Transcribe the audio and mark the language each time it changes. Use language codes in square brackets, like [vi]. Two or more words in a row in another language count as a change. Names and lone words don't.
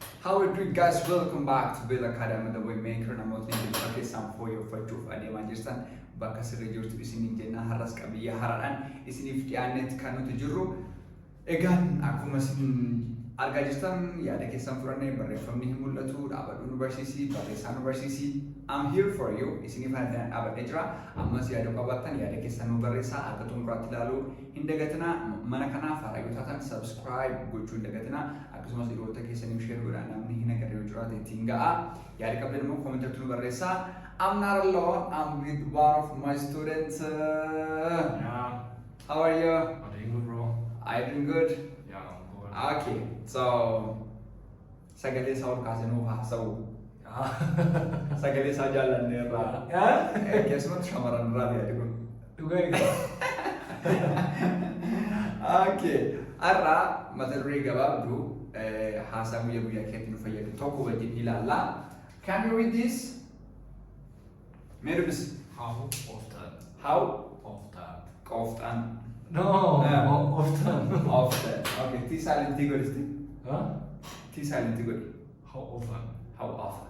[en] How are you doing, guys? Welcome back to Bill Academy, the way maker and I'm okay some for your for Manchester. [om] Bakka sirrii jirtu isiniin jenna har'as qabiyya haraadhaan isiniif dhiyaannetti kan nuti jirru. Egaan akkuma isin argaa jirtan yaada keessan fudhannee barreeffamni hin mul'atu dhaabadhu nu barsiisi barreessaa nu barsiisi. [en] I'm here for you. [om] Isiniif addaan dhaabadhee jira. Ammas yaada qabaattan yaada keessan nu barreessaa akka xumuraatti ilaaluu hin dagatinaa. Mana kanaaf haaraa taatan subscribe gochuu hin dagatinaa. Akkasumas dhiirota keessaniif share godhaa namni hin agarre yoo jiraate ittiin ga'a. Yaada qabdan immoo koomentarratti nu barreessaa. [en] I'm not alone. I'm with one of my students. Yeah. How are you? I'm doing good, bro. Are you doing good? Yeah, I'm good. Okay. So, [om] sagalee saa ol kaasee nuuf haasa'u. Sagalee saa jaallanne irraa. Keessumatti shamarran irraa yaadu kun. Dhugaa [en] Okay. [om] Har'a mata duree gabaabduu haasaa guyyaa guyyaa keetti nu fayyadu tokko wajjin ilaalla. [en] Can you read this? Merhaba. How often? How? Often. Often. No, often. Often. Okay. T silent T good is Huh? T silent good. How often? How often?